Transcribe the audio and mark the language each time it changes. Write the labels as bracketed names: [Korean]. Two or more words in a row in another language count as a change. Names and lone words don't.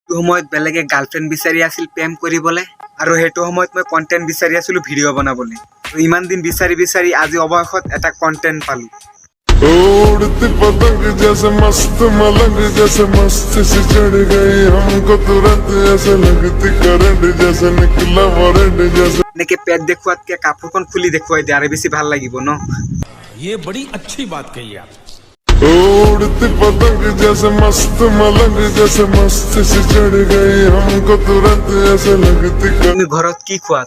[Assamese] সময়ত বেলেগে গাৰ্লফ্ৰেণ্ড বিচাৰি আছিল প্ৰেম কৰিবলৈ আৰু সেইটো সময়ত মই কণ্টেণ্ট বিচাৰি আছিলোঁ ভিডিঅ' বনাবলৈ। ইমান দিন বিচাৰি বিচাৰি আজি অৱশেষত এটা কণ্টেণ্ট পালোঁ। [Hindi] उड़ती पतंग जैसे मस्त मलंग जैसे मस्ती से चढ़ गई हमको तुरंत ऐसे लगती करंट जैसे निकला वारंट जैसे [Assamese] এনেকে পেট দেখুৱাতকে কাপোৰখন খুলি দেখুৱাই দিয়ে আৰু বেছি ভাল লাগিব ন। [Hindi] ये बड़ी अच्छी बात कही आप। उड़ती पतंग जैसे मस्त मलंग जैसे मस्ती से चढ़ गई हमको तुरंत ऐसे लगती [Assamese] তুমি ঘৰত কি খোৱা?